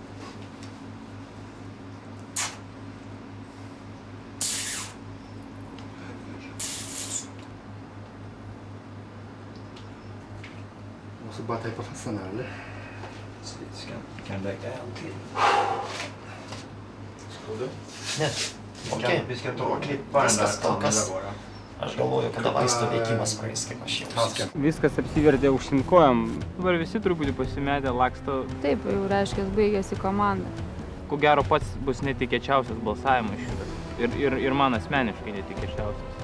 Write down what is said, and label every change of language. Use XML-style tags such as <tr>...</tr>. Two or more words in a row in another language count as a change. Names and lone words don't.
<sv>Måste bara tejpa fast den här eller? Så vi kan lägga en till. Ska du? Okei. Vi ska ta och klippa den där kanalen bara.</sv> <lt>Aš galvoju, kada vaistų veikimas praeis, kaip aš jausiuosi. Viskas apsivertė aukštyn kojom. Dabar visi truputį pasimetę laksto. Taip, jau reiškia, baigėsi komanda. Ko gero pats bus netikėčiausias balsavimas šitas. Ir man asmeniškai netikėčiausias.</lt>